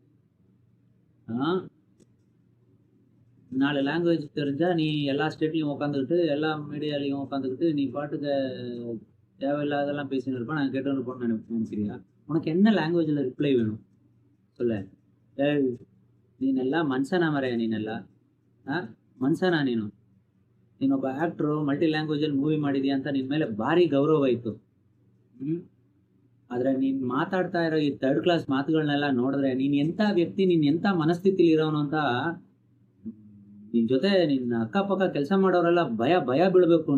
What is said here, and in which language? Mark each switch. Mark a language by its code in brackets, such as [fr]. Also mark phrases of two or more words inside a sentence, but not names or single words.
[ta] 4 லாங்குவேஜ் தெரிஞ்சா நீ எல்லா ஸ்டேட்லையும் உட்காந்துக்கிட்டு, எல்லா மீடியாலையும் உட்காந்துக்கிட்டு நீ பாட்டுக்கு தேவையில்லாதெல்லாம் பேசின்னு இருப்பேன், நான் கேட்டு இருப்போம்னு நினைக்கிறியா? உனக்கு என்ன [en] language reply [ta] வேணும் சொல்ல? ஏய், [kn] ನೀ ನೆಲ್ಲ ಮನ್ಸನ ಮರೆಯ, ನೀನೆಲ್ಲ ಮನ್ಸನ ನೀನೊಬ್ಬ ಆ್ಯಕ್ಟ್ರು, [en] multi language movie [kn] ಮಾಡಿದ್ಯಾ ಅಂತ ನಿನ್ನ ಮೇಲೆ ಭಾರಿ ಗೌರವ ಇತ್ತು. ಆದರೆ ನೀನು ಮಾತಾಡ್ತಾ ಇರೋ ಈ [en] 3rd class [kn] ಮಾತುಗಳನ್ನೆಲ್ಲ ನೋಡಿದ್ರೆ ನೀನು ಎಂಥ ವ್ಯಕ್ತಿ, ನೀನು ಎಂಥ ಮನಸ್ಥಿತಿಲಿ ಇರೋನು ಅಂತ ನಿನ್ನ ಜೊತೆ ನಿನ್ನ ಅಕ್ಕಪಕ್ಕ ಕೆಲಸ ಮಾಡೋರೆಲ್ಲ ಭಯ ಭಯ ಬೀಳಬೇಕು.